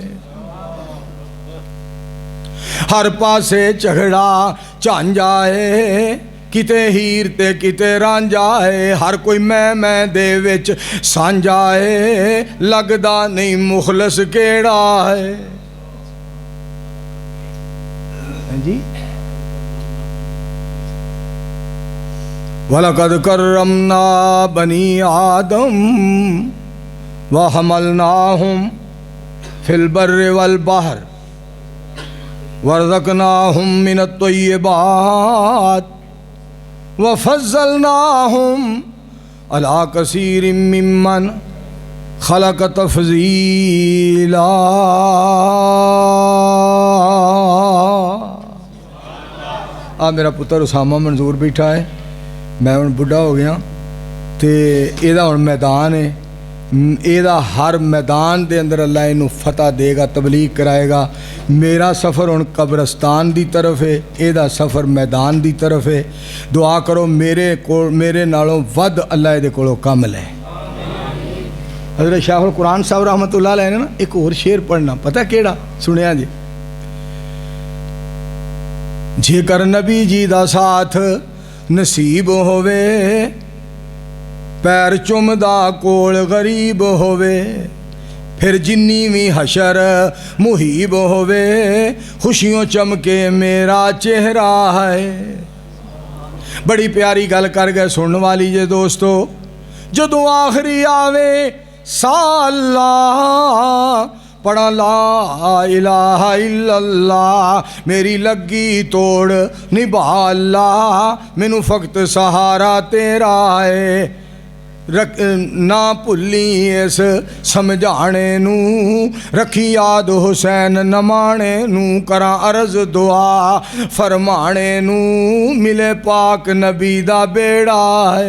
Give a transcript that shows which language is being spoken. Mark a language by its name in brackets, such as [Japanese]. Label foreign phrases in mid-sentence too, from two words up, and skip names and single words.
[Punjabi] ہر پاسے جھگڑا جھانجا ہے، کتے ہیر تے کتے رانجھا ہے، ہر کوئی میں دے وچ سانجھا ہے، لگدا نہیں مخلص کیہڑا ہے. [Arabic] जी ولقد كرمنا بني آدم وحملناهم في البر والبحر ورزقناهم من الطيبات وفضلناهم على كثير ممن خلق تفضيلا. [Punjabi] آ میرا پتر اسامہ منظور بیٹھا ہے، میں ہن بڈھا ہو گیا تو ایدا ہن میدان ہے، ایدا ہر میدان دے اندر اللہ اینوں فتح دیگا، تبلیغ کرائیگا. میرا سفر ہن قبرستان دی طرف ہے، ایدا سفر میدان دی طرف ہے. دعا کرو میرے نالوں ودھ اللہ دے کولوں کم لے. حضرت شاہ القرآن صاحب [Arabic] رحمة الله عليه [Punjabi] نے نا ایک ہور شعر پڑھنا، پتہ کیہڑا سنیا جی. جیکر نبی جی دا ساتھ نصیب ہووے، پیر چمدا کول غریب ہووے، پھر جنی بھی حشر مہیب ہووے، خوشیوں چمکے میرا چہرہ ہے. بڑی پیاری گل کر گئے سننے والی جے دوستو. جدوں آخری آوے سالا پڑھا [Arabic] لا إله إلا الله, [Punjabi] میری لگی توڑ نبھا اللہ، مینوں فقط سہارا تیرا ہے. رکھ نہ بھلی اس سمجھانے نوں، رکھی یاد حسین نمانے نوں، کراں عرض دعا فرمانے نوں، ملے پاک نبی دا بیڑا ہے.